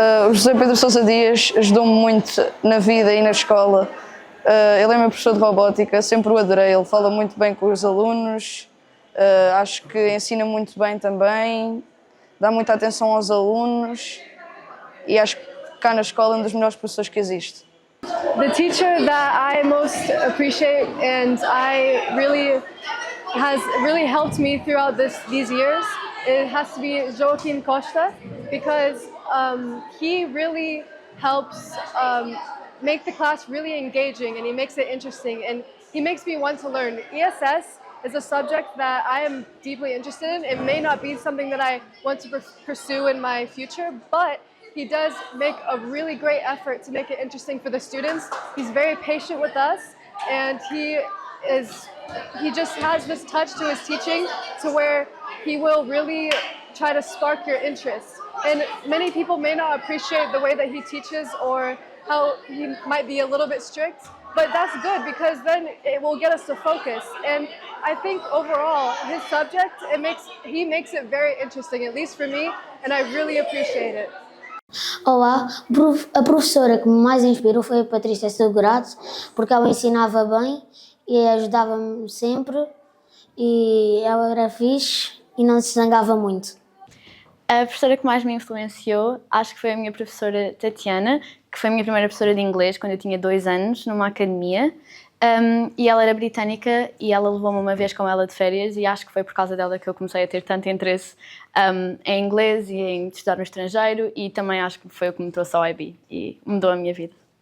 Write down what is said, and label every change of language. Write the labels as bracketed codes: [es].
[pt] O José Pedro Sousa Dias ajudou-me muito na vida e na escola. Ele é meu professor de robótica, sempre o adorei, ele fala muito bem com os alunos, acho que ensina muito bem também, dá muita atenção aos alunos e acho que cá na escola é um dos melhores professores que existe. [en] The teacher that I most appreciate and has really helped me throughout these years, it has to be Joaquim Costa, because he really helps make the class really engaging, and he makes it interesting, and he makes me want to learn. ESS is a subject that I am deeply interested in. It may not be something that I want to pursue in my future, but he does make a really great effort to make it interesting for the students. He's very patient with us, and he just has this touch to his teaching to where he will really try to spark your interest. And many people may not appreciate the way that he teaches or how he might be a little bit strict, but that's good because then it will get us to focus. And I think overall, his subject, he makes it very interesting, at least for me, and I really appreciate it. [pt] Olá, a professora que me mais inspirou foi a Patrícia Segurato, porque ela ensinava bem e ajudava-me sempre, e ela era fixe e não se zangava muito. A professora que mais me influenciou, acho que foi a minha professora Tatiana, que foi a minha primeira professora de inglês quando eu tinha 2 anos, numa academia, e ela era britânica e ela levou-me uma vez com ela de férias e acho que foi por causa dela que eu comecei a ter tanto interesse em inglês e em estudar no estrangeiro, e também acho que foi o que me trouxe ao IB e mudou a minha vida.